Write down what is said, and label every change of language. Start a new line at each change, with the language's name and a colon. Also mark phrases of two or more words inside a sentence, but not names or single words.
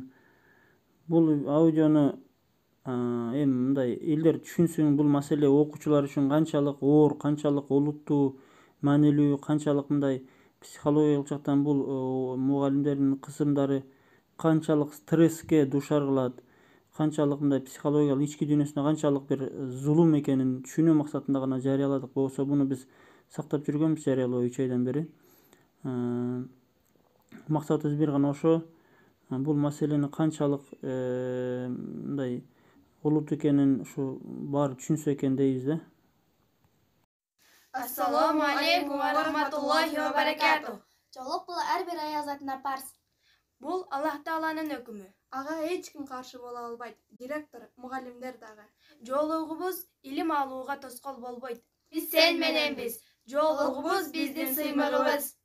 Kyrgyz: Бул аудиону эми мындай элдер түшүнсүн, бул маселе окуучулар үчүн канчалык оор, канчалык олуттуу, маанилүү, канчалык мындай психологиялык жактан бул мугалимдердин кысымдары канчалык стресске душар кылат, канчалык мындай психологиялык ички дүйнөсүнө канчалык бир зулум экенин түшүнүү максатында гана жарыяладык. Болсо буну биз сактап жүргөнбүз жарыялоо 3 айдан бери. Максатыбыз бир гана ошо. Бул маселени канчалык мындай олуттуу экенин ушу баары түшүнсө экен дейбиз да.
Arabic: السلام عليكم ورحمة الله وبركاته.
Kyrgyz: Жолук бул ар бир аязатына парз. Бул Аллах Тааланын өкүмү. Ага эч ким каршы боло албайт. Директор, мугалимдер дагы. Жолугубуз илим алууга тоскоол болбойт. Биз сен мененбиз. Жолугубуз биздин сыймыгыбыз.